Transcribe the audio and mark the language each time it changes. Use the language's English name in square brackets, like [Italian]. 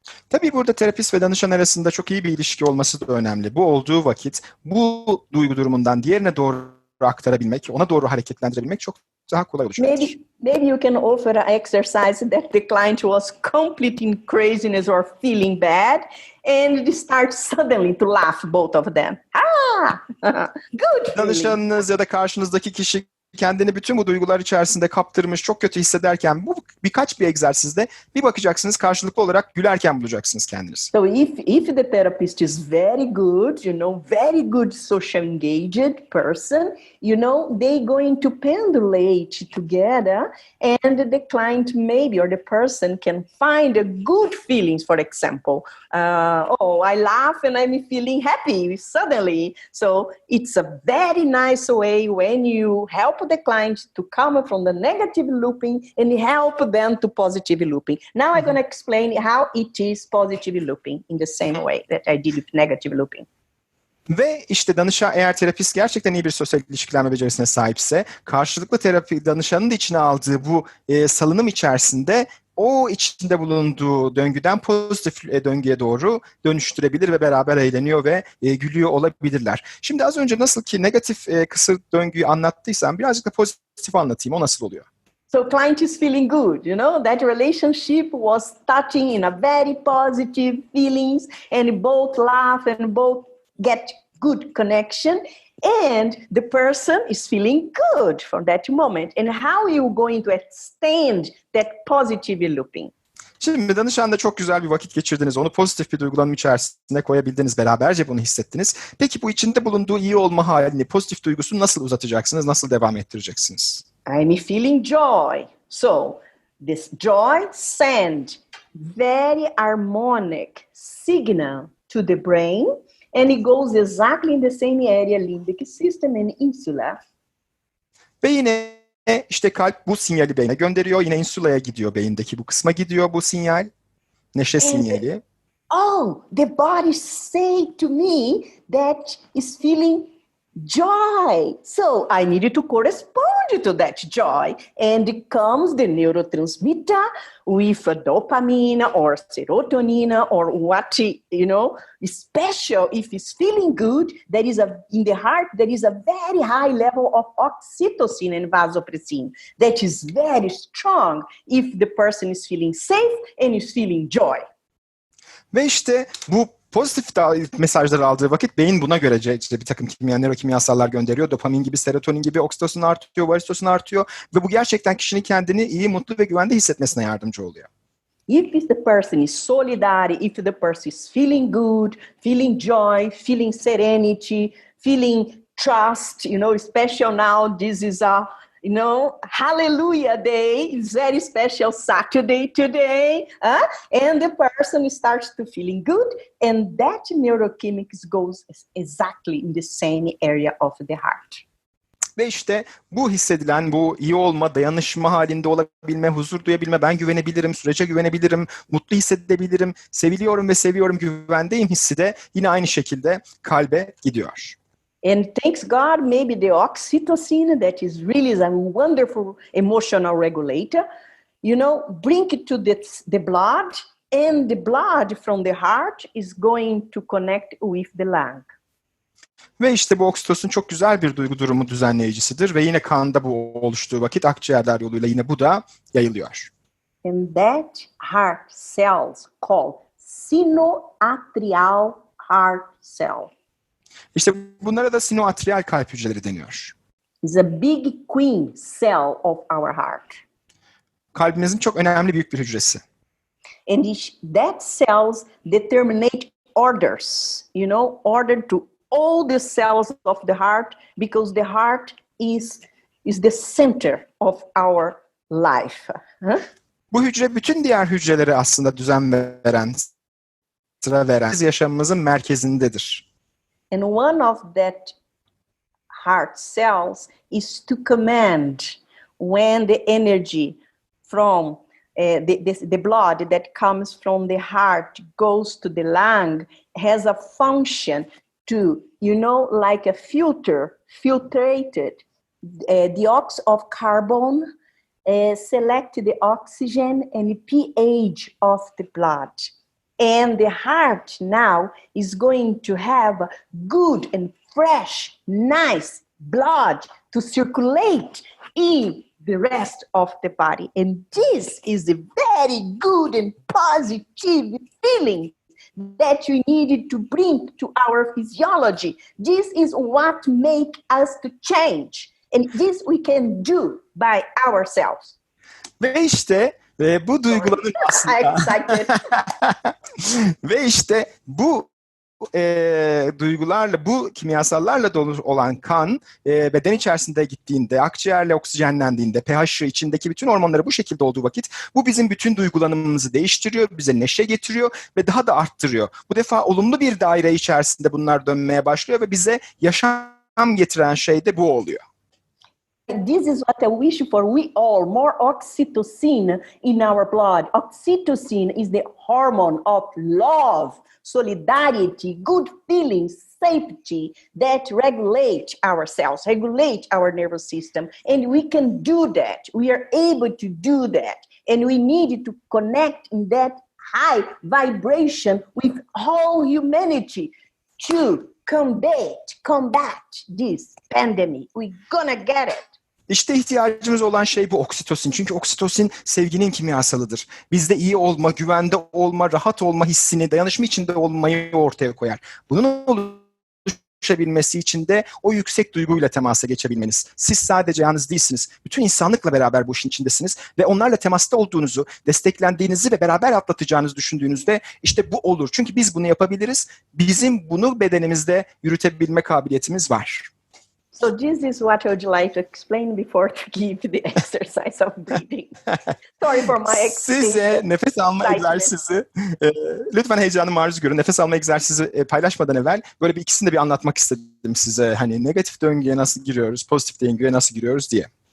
[Turkish] Tabii burada terapist ve danışan arasında çok iyi bir ilişki olması da önemli. Bu olduğu vakit bu duygu durumundan diğerine doğru aktarabilmek, ona doğru hareketlendirebilmek çok daha kolay olacaktır. [English] Maybe you can offer an exercise that the client was complete in craziness or feeling bad, and they start suddenly to laugh, both of them. Good. [Turkish] Danışanınız ya da karşınızdaki kişi kendini bütün bu duygular içerisinde kaptırmış, çok kötü hissederken bu birkaç bir egzersizde bir bakacaksınız karşılıklı olarak gülerken bulacaksınız kendinizi. [English] So if the therapist is very good, very good social engaged person, they going to pendulate together, and the client maybe or the person can find a good feelings. For example, I laugh and I'm feeling happy suddenly. So it's a very nice way when you help the client to come from the negative looping and help them to positive looping. Now I'm going to explain how it is positive looping in the same way that I did with negative looping. [Turkish] Ve işte danışan, eğer terapist gerçekten iyi bir sosyal ilişkilenme becerisine sahipse, karşılıklı terapi danışanın da içine aldığı bu salınım içerisinde o içinde bulunduğu döngüden pozitif döngüye doğru dönüştürebilir ve beraber eğleniyor ve gülüyor olabilirler. Şimdi az önce nasıl ki negatif kısır döngüyü anlattıysam birazcık da pozitif anlatayım. O nasıl oluyor? [English] So client is feeling good, that relationship was starting in a very positive feelings, and both laugh and both get good connection, and the person is feeling good for that moment. And how you going to extend that positive looping? [Turkish] Şimdi danışanla çok güzel bir vakit geçirdiniz. Onu pozitif bir duygulanım içerisine koyabildiniz. Beraberce bunu hissettiniz. Peki bu içinde bulunduğu iyi olma halini, pozitif duygusunu nasıl uzatacaksınız? Nasıl devam ettireceksiniz? [English] I'm feeling joy. So this joy send very harmonic signal to the brain, and it goes exactly in the same area, limbic system and insula. [Turkish] Ve yine işte kalp bu sinyali beyne gönderiyor. Yine insulaya gidiyor, beyindeki bu kısma gidiyor bu sinyal. Neşe sinyali. [English] The body say to me that is feeling joy. So I needed to correspond to that joy. And it comes the neurotransmitter with dopamine or serotonin or what, special. If it's feeling good, in the heart, there is a very high level of oxytocin and vasopressin that is very strong if the person is feeling safe and is feeling joy. [Turkish] Ve işte bu pozitif mesajları aldığı vakit beyin buna göre işte bir takım nörokimyasallar gönderiyor. Dopamin gibi, serotonin gibi, oksitosin artıyor, varisitosin artıyor. Ve bu gerçekten kişinin kendini iyi, mutlu ve güvende hissetmesine yardımcı oluyor. [English] If the person is solidary, if the person is feeling good, feeling joy, feeling serenity, feeling trust, special now. This is a, hallelujah day. It's very special Saturday today. And the person starts to feeling good. And that neurochemicals goes exactly in the same area of the heart. [Turkish] Ve işte bu hissedilen, bu iyi olma, dayanışma halinde olabilme, huzur duyabilme, ben güvenebilirim, sürece güvenebilirim, mutlu hissedebilirim, seviliyorum ve seviyorum, güvendeyim hissi de yine aynı şekilde kalbe gidiyor. [English] And thanks God, maybe the oxytocin, that is really a wonderful emotional regulator, bring it to the blood, and the blood from the heart is going to connect with the lung. [Turkish] Ve işte bu oksitosin çok güzel bir duygu durumu düzenleyicisidir ve yine kanda bu oluştuğu vakit akciğerler yoluyla yine bu da yayılıyor. [English] And that heart cells called sinoatrial heart cell. [Turkish] İşte bunlara da sinoatrial kalp hücreleri deniyor. [English] It's a big queen cell of our heart. [Turkish] Kalbimizin çok önemli büyük bir hücresi. [English] And that cells determinate orders, order to all the cells of the heart, because the heart is the center of our life. [Turkish] Bu hücre bütün diğer hücrelere aslında düzen veren, sıra veren, yaşamımızın merkezindedir. [English] And one of that heart cells is to command when the energy from the blood that comes from the heart goes to the lung, has a function to, like a filtrated dioxide of carbon, select the oxygen and the pH of the blood. And the heart now is going to have good and fresh, nice blood to circulate in the rest of the body. And this is a very good and positive feeling that you needed to bring to our physiology. This is what makes us to change. And this we can do by ourselves. [Turkish] Ve işte bu duyguların aslında ve işte bu duygularla, bu kimyasallarla dolu olan kan beden içerisinde gittiğinde, akciğerle oksijenlendiğinde, pH'ı içindeki bütün hormonları bu şekilde olduğu vakit bu bizim bütün duygulanımımızı değiştiriyor, bize neşe getiriyor ve daha da arttırıyor. Bu defa olumlu bir daire içerisinde bunlar dönmeye başlıyor ve bize yaşam getiren şey de bu oluyor. [English] This is what I wish for we all, more oxytocin in our blood. Oxytocin is the hormone of love, solidarity, good feelings, safety that regulate our cells, regulate our nervous system. And we can do that. We are able to do that. And we need to connect in that high vibration with whole humanity to combat this pandemic. We're gonna get it. [Turkish] İşte ihtiyacımız olan şey bu oksitosin. Çünkü oksitosin sevginin kimyasalıdır. Bizde iyi olma, güvende olma, rahat olma hissini, dayanışma içinde olmayı ortaya koyar. Bunun oluşabilmesi için de o yüksek duyguyla temasa geçebilmeniz. Siz sadece yalnız değilsiniz. Bütün insanlıkla beraber bu işin içindesiniz ve onlarla temasta olduğunuzu, desteklendiğinizi ve beraber atlatacağınızı düşündüğünüzde işte bu olur. Çünkü biz bunu yapabiliriz. Bizim bunu bedenimizde yürütebilme kabiliyetimiz var. [English] So this is what I would like to explain before to give the exercise of breathing. Sorry for my [Turkish] Size nefes alma egzersizi, lütfen heyecanı maruz görün. Nefes alma egzersizi paylaşmadan evvel böyle bir ikisini de bir anlatmak istedim size. Hani negatif döngüye nasıl giriyoruz, pozitif döngüye nasıl giriyoruz diye.